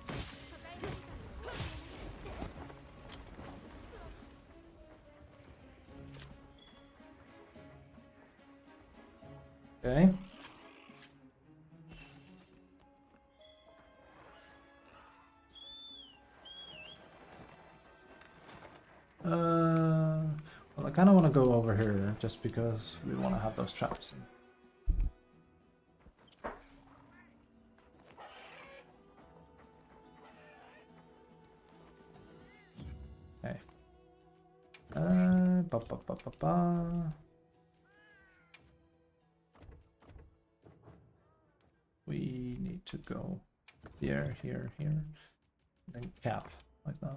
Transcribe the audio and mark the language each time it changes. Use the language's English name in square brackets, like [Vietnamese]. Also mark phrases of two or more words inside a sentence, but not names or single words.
[English] Okay. Well, I kind of want to go over here just because we want to have those traps in. Okay. Ba ba ba ba ba. We need to go here, here, here, then cap like that.